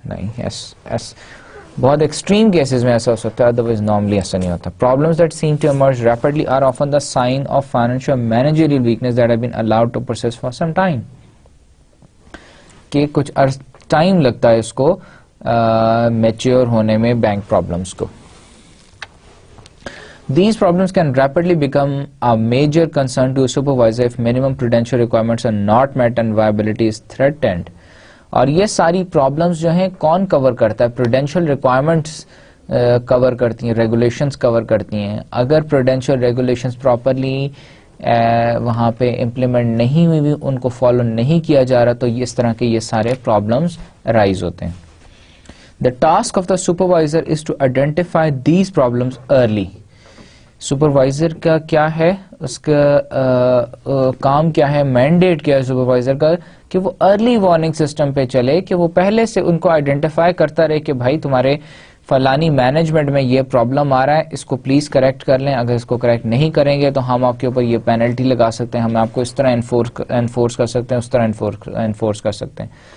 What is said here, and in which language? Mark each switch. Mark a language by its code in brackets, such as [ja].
[ur] نہیں, بہت extreme cases میں ایسا ہو سکتا ہے, ادروائز نارملی ایسا نہیں ہوتا. [en] problems that seem to emerge rapidly are often the sign of financial managerial weakness that have been allowed to persist for some time, [ur] کہ کچھ ٹائم لگتا ہے اس کو میچیور ہونے میں بینک پرابلمس کو. [en] These problems can rapidly become a major concern to a supervisor if minimum prudential requirements are not met and viability is threatened. [ur] اور یہ ساری پرابلمس جو ہیں کون کور کرتا ہے؟ پروڈینشیل ریکوائرمنٹس کور کرتی ہیں, ریگولیشنز کور کرتی ہیں. اگر پروڈینشیل ریگولیشنز پراپرلی وہاں پہ امپلیمنٹ نہیں ہوئی, ان کو فالو نہیں کیا جا رہا, تو اس طرح کے یہ سارے پرابلمس رائز ہوتے ہیں. [en] The task of the supervisor is to identify these problems early. [ur] Supervisor کا کیا ہے, اس کا کام کیا ہے, مینڈیٹ کیا ہے سپروائزر کا, کہ وہ ارلی وارننگ سسٹم پہ چلے, کہ وہ پہلے سے ان کو آئیڈینٹیفائی کرتا رہے کہ بھائی تمہارے فلانی مینجمنٹ میں یہ پرابلم آ رہا ہے, اس کو پلیز کریکٹ کر لیں, اگر اس کو کریکٹ نہیں کریں گے تو ہم آپ کے اوپر یہ پینلٹی لگا سکتے ہیں, ہم آپ کو اس طرح انفورس کر سکتے ہیں, اس طرح انفورس کر سکتے ہیں.